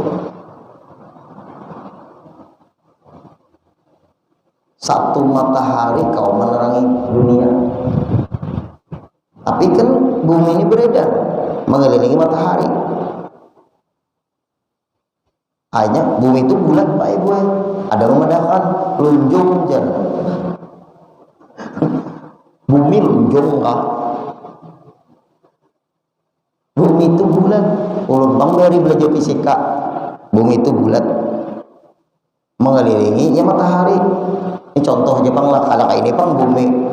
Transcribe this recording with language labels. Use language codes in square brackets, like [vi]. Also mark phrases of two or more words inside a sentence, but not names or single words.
[id] Satu matahari kau menerangi dunia. Tapi kan bumi ini beredar mengelilingi matahari. Hanya bumi itu bulat Pak Ibu. [bjn] Ada membedakan lunjung jar. Bumi lunjung kah? [id] Bumi itu bulat. Ulun bang dari belajar fisika. Bumi itu bulat mengelilingi ya matahari. Ini contoh aja bang lah, kalau kayak ini bang bumi.